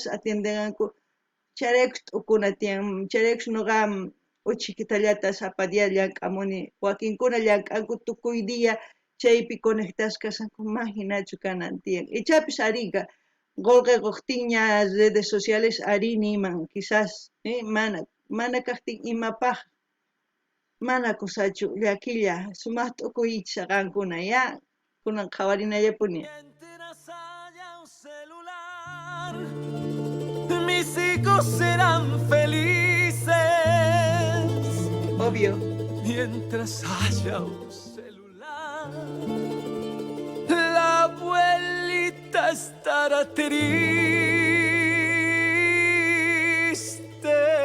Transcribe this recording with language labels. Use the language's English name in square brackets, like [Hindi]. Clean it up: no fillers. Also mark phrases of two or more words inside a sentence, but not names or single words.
[Quechua] atiendenqanku chayraykus t'ukuna tiyan chayraykus nuqa uchikitallata sapadia llank'amuni wakinkuna llank'anku tukuy dia chaypi conectasqasanku mahinachu kanan tiyan ichapis ariqa qullqikuqtinña [Spanish] redes sociales [Quechua] ari niman quizás mana kaqtin imapaq mana kusachu llakilla sumaq t'ukuychis qankuna ya kunan qhawarinallapuni [Spanish] Mientras haya un celular, mis hijos serán felices. obvio Mientras haya un celular, la abuelita estará triste.